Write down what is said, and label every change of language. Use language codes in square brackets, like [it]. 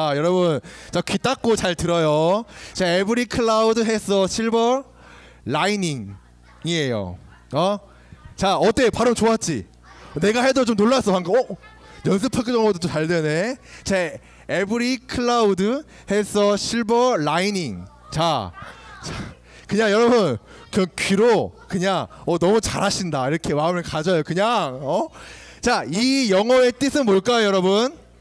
[ko] 여러분, 자, 귀 닦고 잘 들어요. 자, [en] every cloud has a silver lining [ko] 이에요. 자, 어때? 발음 좋았지? 내가 해도 좀 놀랐어 방금. 연습하기 정도도 좀 잘 되네. [en] 자, every cloud has a silver lining. [ko] 자, 그냥 여러분 그 귀로 그냥 너무 잘하신다 이렇게 마음을 가져요. 그냥 자, 이 영어의 뜻은 뭘까요, 여러분?